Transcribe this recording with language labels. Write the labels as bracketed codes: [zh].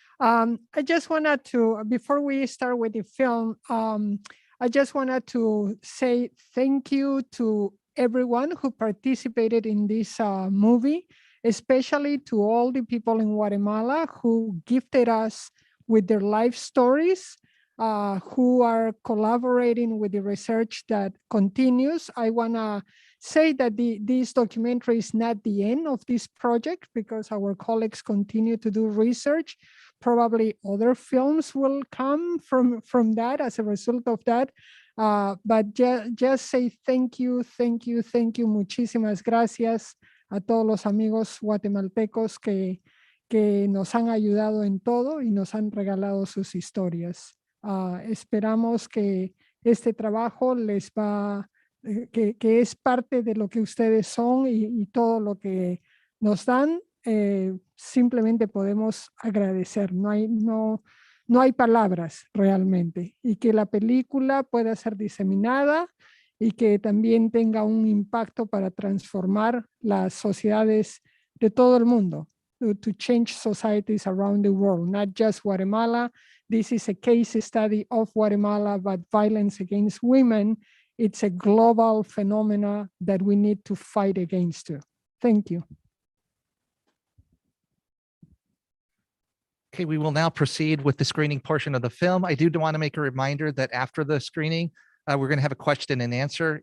[en] I just wanted to, before we start with the film, I just wanted to say thank you to everyone who participated in this movie, especially to all the people in Guatemala who gifted us with their life stories, who are collaborating with the research that continues. I want to say that this documentary is not the end of this project because our colleagues continue to do research. Probably other films will come from that as a result of that. But just say thank you, [es] muchísimas gracias a todos los amigos guatemaltecos que nos han ayudado en todo y nos han regalado sus historias. Esperamos que este trabajo les va, que es parte de lo que ustedes son y todo lo que nos dan. Simplemente podemos agradecer, no hay palabras realmente, y que la película pueda ser diseminada y que también tenga un impacto para transformar las sociedades de todo el mundo, [en] to change societies around the world, not just Guatemala. This is a case study of Guatemala, but violence against women, it's a global phenomena that we need to fight against too. Thank you. Okay, we will now proceed with the screening portion of the film. I do want to make a reminder that after the screening, we're going to have a question and answer.